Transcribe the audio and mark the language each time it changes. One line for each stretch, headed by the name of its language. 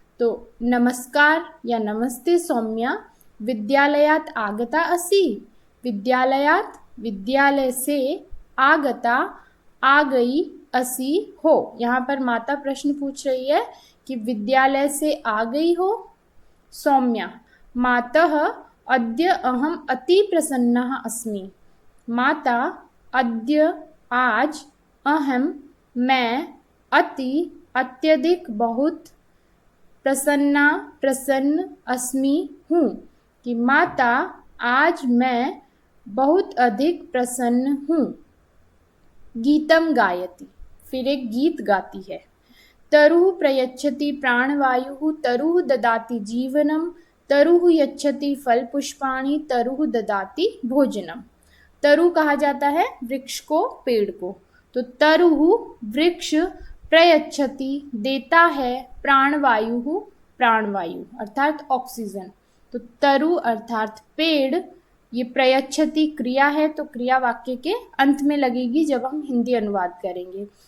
Sanskrit: तो नमस्कार या नमस्ते सौम्या, विद्यालयात आगता असि।
Hindi: विद्यालयात विद्यालय से, आगता आ गई, असि हो। यहाँ पर माता प्रश्न पूछ रही है कि विद्यालय से आ गई हो।
Sanskrit: सौम्या मातः अद्य अहम अति प्रसन्नः अस्मि।
Hindi: माता अद्य आज, अहम मैं, अति अत्यधिक बहुत, प्रसन्न अस्मि हूँ, कि माता आज मैं बहुत अधिक प्रसन्न हूँ।
Sanskrit: गीतम गायति,
Hindi: फिर एक गीत गाती है।
Sanskrit: तरुः प्रयच्छति प्राणवायुः, तरुः ददाति जीवनम, तरुः यच्छति फल पुष्पाणि, तरुः ददाति भोजनम।
Hindi: तरु कहा जाता है वृक्ष को, पेड़ को। तो तरुः वृक्ष, प्रयच्छति देता है, प्राणवायु प्राणवायु अर्थात ऑक्सीजन। तो तरु अर्थात पेड़, ये प्रयच्छति क्रिया है, तो क्रिया वाक्य के अंत में लगेगी जब हम हिंदी अनुवाद करेंगे।